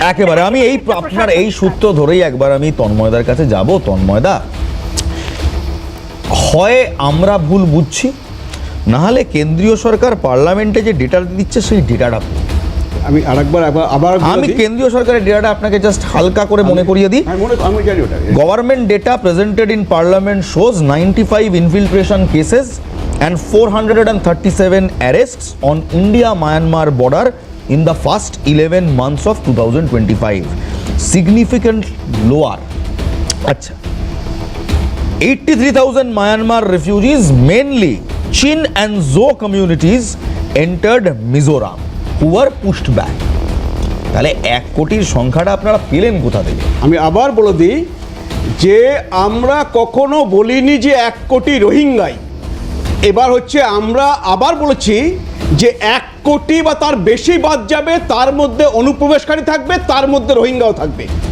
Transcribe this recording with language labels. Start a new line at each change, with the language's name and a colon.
Bangla: একেবারে আমি আপনার এই সূত্র ধরেই একবার আমি তন্ময়দার কাছে যাব। তন্ময়দা, হয় আমরা ভুল বুঝছি, না হলে কেন্দ্রীয় সরকার পার্লামেন্টে যে ডেটা দিচ্ছে সেই ডেটাটা, আমি আবার আমি কেন্দ্রীয় সরকারের ডেটাটা আপনাকে জাস্ট হালকা করে মনে করিয়ে দিই। আমি জানি ওটা।
English: Government data presented in Parliament shows 95 infiltration cases and 437 arrests on India-Myanmar border in the first 11 months of 2025. Significant lower. Acha. 83,000 Myanmar refugees, mainly Chin and Zo communities, entered Mizoram, who were pushed back.
Bangla: তাহলে 1 কোটির সংখ্যাটা আপনারা পেলেন কোথা থেকে? আমি আবার বলে দিই যে আমরা কখনো বলিনি যে 1 কোটি রোহিঙ্গাই। এবার হচ্ছে আমরা আবার বলেছি যে 1 কোটি বা তার বেশি বাদ যাবে, তার মধ্যে অনুপ্রবেশকারী থাকবে, তার মধ্যে রোহিঙ্গাও থাকবে।